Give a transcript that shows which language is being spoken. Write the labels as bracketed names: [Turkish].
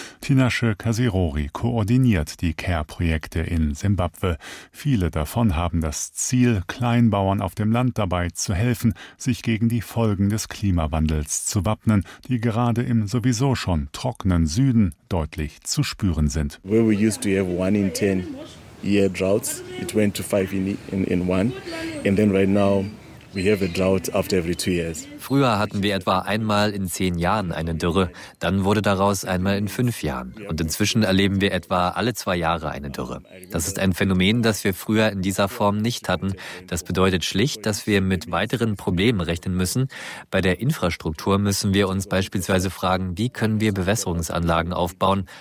[German] Tinashe Kasirori koordiniert die Care-Projekte in Simbabwe. Viele davon haben das Ziel, Kleinbauern auf dem Land dabei zu helfen, sich gegen die Folgen des Klimawandels zu wappnen, die gerade im sowieso schon trockenen Süden deutlich zu spüren sind. [English] Where we used to have 1 in 10 year droughts, it went to 5 in 1, and then right now we have a drought after every 2 years. [German] Früher hatten wir etwa einmal in 10 Jahren eine Dürre, dann wurde daraus einmal in 5 Jahren. Und inzwischen erleben wir etwa alle 2 Jahre eine Dürre. Das ist ein Phänomen, das wir früher in dieser Form nicht hatten. Das bedeutet schlicht, dass wir mit weiteren Problemen rechnen müssen. Bei der Infrastruktur müssen wir uns beispielsweise fragen, wie können wir Bewässerungsanlagen aufbauen?